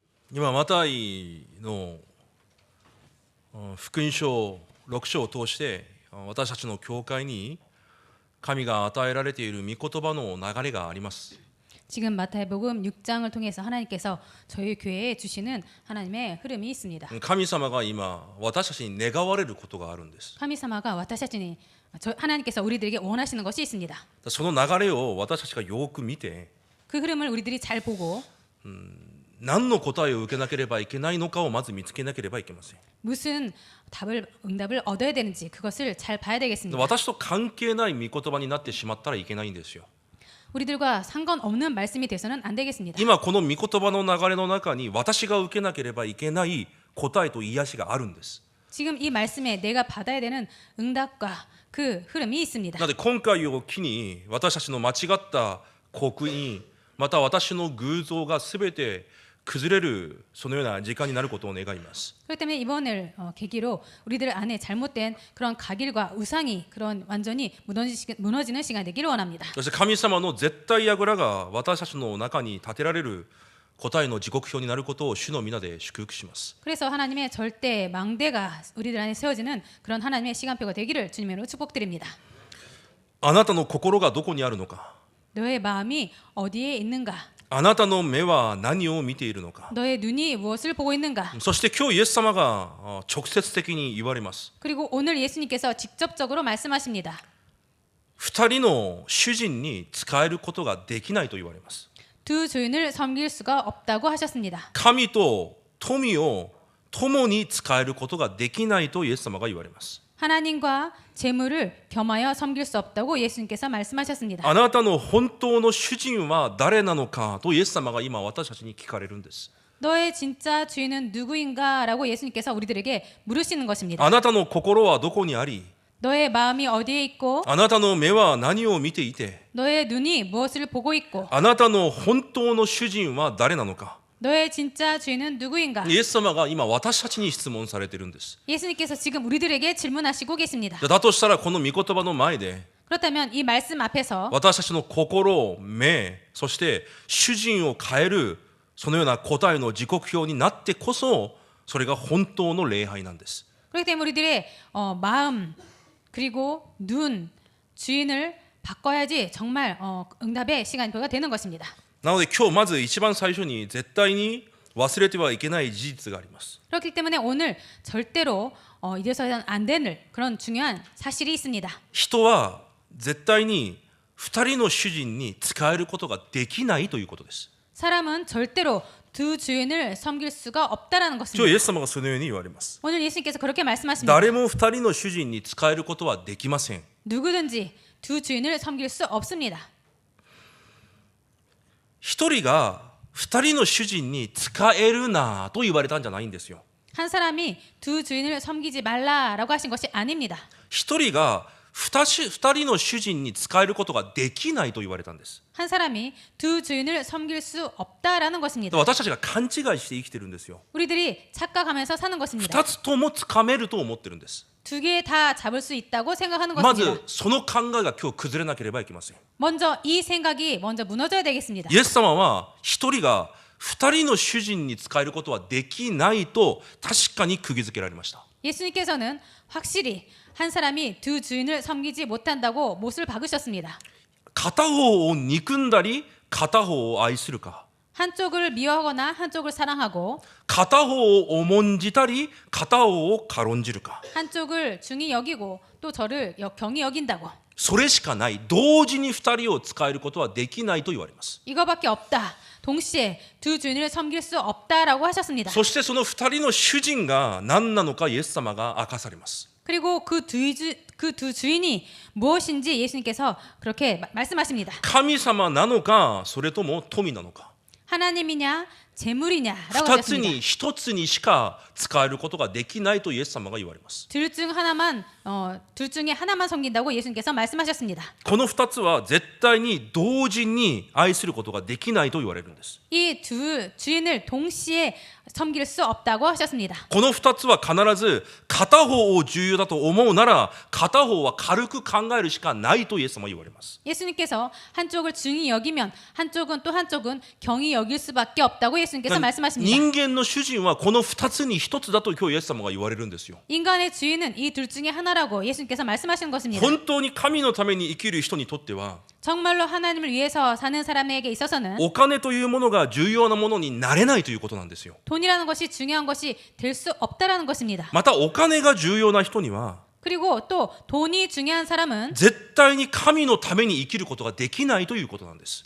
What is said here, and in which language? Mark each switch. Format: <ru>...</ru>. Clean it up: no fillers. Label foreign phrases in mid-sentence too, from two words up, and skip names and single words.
<ja>今マタイの福音書6章を通して私たちの教会に神が与えられている御言葉の流れがあります。</ja> <ko>지금 마태복음 6장을 통해서 하나님께서 저희 교회에 주시는 하나님의 흐름이 있습니다.</ko> <ja>神様が今私たちに願われることがあるんです。</ja> <ko>하나님께서 하나님께서 우리들에게 원하시는 것이 있습니다.</ko> <ja>その流れを私たちがよく見て</ja> <ko>그 흐름을 우리들이 잘 보고</ko> <ja>何の答えを受けなければいけないのかをまず見つけなければいけません。</ja> <ko>무슨 응답을 얻어야 되는지 그것을 잘 봐야 되겠습니다.</ko> <ja>私と関係ない御言葉になってしまったらいけないんですよ。</ja> <ko>우리들과 상관없는 말씀이 돼서는 안 되겠습니다.</ko> <ja>今この御言葉の流れの中に私が受けなければいけない答えと癒しがあるんです。</ja> <ko>지금 이 말씀에 내가 받아야 되는 응답과 그 흐름이 있습니다.</ko> <ja>なので今回を機に私たちの間違った刻印また私の偶像がすべて崩れるそのような時間になることを願います。</ja> <ko>그렇기 때문에 이번을 계기로 우리들 안에 잘못된 그런 각일과 우상이 그런 완전히 무너지는 시간이 되기를 원합니다.</ko> <ja>そして神様の絶対櫓が私たちの中に立てられる答えの時刻表になることを主の皆で祝福します。</ja> <ko>그래서 하나님의 절대 망대가 우리들 안에 세워지는 그런 하나님의 시간표가 되기를 주님으로 축복드립니다.</ko> <ja>あなたの心がどこにあるのか、</ja> <ko>너의 마음이 어디에 있는가?</ko> <ja>あなたの目は何を見ているのか、</ja> <ko>너의 눈이 무엇을 보고 있는가?</ko> <ja>そして今日イエス様が直接的に言われます。</ja> <ko>그리고 오늘 예수님께서 직접적으로 말씀하십니다.</ko> <ja>二人の主人に仕えることができないと言われます。</ja> <ko>두 주인을 섬길 수가 없다고 하셨습니다.</ko> <ja>神と富を共に仕えることができないとイエス様が言われます。</ja> <ko>하나님과 재물을 겸하여 섬길 수 없다고 예수님께서 말씀하셨습니다.</ko> <ja>あなたの本当の主人は誰なのかとイエス様が今私たちに聞かれるんです。</ja> <ko>너의 진짜 주인은 누구인가? 라고 예수님께서 우리들에게 물으시는 것입니다.</ko> <ja>あなたの心はどこにあり、</ja> <ko>너의 마음이 어디에 있고</ko> <ja>あなたの目は何を見ていて、</ja> <ko>너의 눈이 무엇을 보고 있고</ko> <ja>あなたの本当の主人は誰なのか、</ja> <ko>너의 진짜 주인은 누구인가?</ko> <ja>イエス様が今私たちに質問されているんです。</ja> <ko>예수님께서 지금 우리들에게 질문하시고 계십니다.</ko> <ja>だとしたらこの御言葉の前で</ja> <ko>그렇다면 이 말씀 앞에서</ko> <ja>私たちの心、目、そして主人を変えるそのような答えの時刻表になってこそそれが本当の礼拝なんです。</ja> <ko>그렇기 때문에 우리들의 마음 그리고 눈 주인을 바꿔야지 정말 응답의 시간표가 되는 것입니다.</ko> <ja>なので今日まず一番最初に絶対に忘れてはいけない事実があります。</ja> <ko>그렇기 때문에 오늘 절대로 잊어서는 안 되는 그런 중요한 사실이 있습니다.</ko> <ja>人は絶対に二人の主人に仕えることができないということです。</ja> <ko>사람은 절대로 두 주인을 섬길 수가 없다라는</ko> <ja>今日イ</ja> <ko>것입니다.</ko> <ja>エス様がそのように言われます。</ja> <ko>오늘 예수님께서 그렇게 말씀하십니다.</ko> <ja>誰も二人の主人に仕えることはできません。</ja> <ko>누구든지 두 주인을 섬길 수 없습니다.</ko> <ja>一人が二人の主人に仕えるなと言われたんじゃないんですよ。</ja> <ko>한 사람이 두 주인을 섬기지 말라라고 하신 것이 아닙니다.</ko> <ja>一人が二人の主人に仕えることができないと言われたんです。</ja> <ko>한 사람이 두 주인을 섬길 수 없다라는 것입니다.</ko> <ja>私たちが勘違いして生きてるんですよ。</ja> <ko>우리들이 착각하면서 사는 것입니다.</ko> <ja>二つともつかめると思ってるんです。</ja> <ko>두 개 다 잡을 수 있다고 생각하는</ko> <ja>ま</ja> <ko>것입니다.</ko> <ja>ずその考えが今日崩れなければいけません。</ja> <ko>먼저 이 생각이 먼저 무너져야 되겠습니다.</ko> <ja>イエス様は一人が二人の主人に仕えることはできないと確かに釘付けられました。</ja> <ko>예수님께서는 확실히 한 사람이 두 주인을 섬기지 못한다고 못을 박으셨습니다.</ko> <ja>片方を憎んだり片方を愛するか、</ja> <ko>한쪽을 미워하거나 한쪽을 사랑하고</ko> <ja>片方を重んじたり片方を軽んじるか、</ja> <ko>한쪽을 중히 여기고 또 저를 경히 여긴다고</ko> <ja>それしかない。同時に二人を仕えることはできないと言われます。</ja> <ko>이거밖에 없다. 동시에 두 주인을 섬길 수 없다라고 하셨습니다.</ko> <ja>そしてその二人の主人が何なのかイエス様が明かされます。</ja> <ko>그리고 그 두 주인이 무엇인지 예수님께서 그렇게 말씀하십니다.</ko> <ja>神様なのかそれとも富なのか、</ja> <ko>하나님이냐 재물이냐라고</ko> <ja>二つ</ja> <ko>하셨습니다.</ko> <ja>に一つにしか使えることができないとイエス様が言われます。</ja> <ko>둘 중에 하나만 섬긴다고 예수님께서 말씀하셨습니다.</ko> <ja>この二つは絶対に同時に愛することができないと言われるんです。</ja> <ko>이 두 주인을 동시에 섬길 수 없다고 하셨습니다.</ko> <ja>この二つは必ず片方を重要だと思うなら片方は軽く考えるしかないとイエス様は言われます。</ja> <ko>예수님께서 한쪽을 중히 여기면 한쪽은 경히 여길 수밖에 없다고 예수님께서 말씀하십니다.</ko> <ja>人間の主人はこの2つに1つだと今日イエス様が言われるんですよ。</ja> <ko>인간의 주인은 이 둘 중에 하나라고 예수님께서 말씀하시는 것입니다.</ko> <ja>本当に神のために生きる人にとっては</ja> <ko>정말로 하나님을 위해서 사는 사람에게 있어서는</ko> <ja>お金というものが重要なものになれないということなんですよ。</ja> <ko>돈이라는 것이 중요한 것이 될 수 없다라는 것입니다.</ko> <ja>またお金が重要な人には</ja> <ko>그리고 또 돈이 중요한 사람은</ko> <ja>絶対に神のために生きることができないということなんです。</ja>